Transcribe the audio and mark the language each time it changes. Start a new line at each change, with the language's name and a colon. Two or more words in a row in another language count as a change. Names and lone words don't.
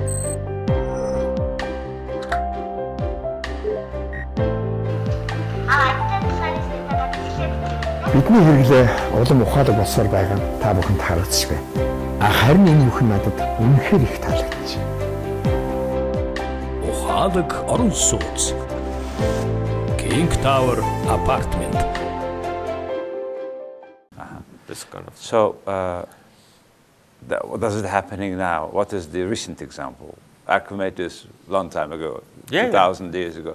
Mongolian: Бидний хэрэглээ улам ухаалаг болсоор байгаа нь та бүхэнд харагдчих байна. Харин энэ бүхэн надад үнэхээр их таалагдаж байна. Ухаалаг орон сууц. King Tower Apartment.
English: This kind of. So, what does it happening now? What is the recent example? Archimedes, long time ago, Yeah, 2,000 years ago.